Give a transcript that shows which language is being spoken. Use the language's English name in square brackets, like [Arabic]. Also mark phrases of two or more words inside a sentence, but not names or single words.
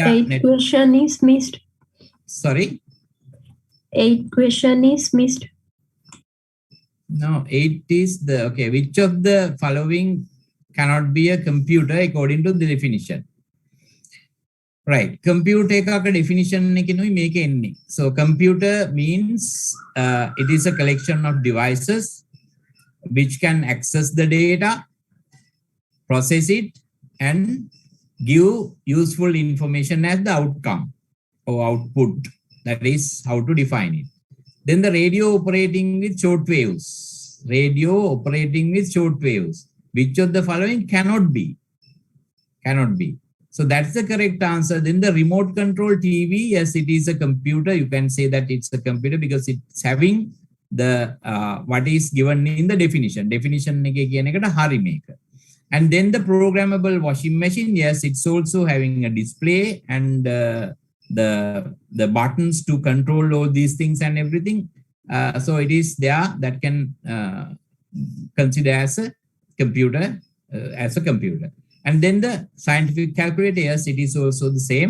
[English] 8th question is missed. Sorry? 8th question is missed. No, 8 is the, okay. Which of the following cannot be a computer according to the definition? [Sinhala] Right. Computer එකක definition එකනොයි මේක එන්නේ. [English] So computer means it is a collection of devices which can access the data, process it, and give useful information as the outcome or output. That is how to define it. Then the radio operating with short waves. Radio operating with short waves. Which of the following cannot be? Cannot be. So that's the correct answer. Then the remote control TV, yes, it is a computer. You can say that it's a computer because it's having the what is given in the definition. [Sinhala] Definition එක කියන එකට හරි මේක. [English] And then the programmable washing machine, yes, it's also having a display and the buttons to control all these things and everything. So it is there that can consider as a computer, And then the scientific calculator, yes, it is also the same.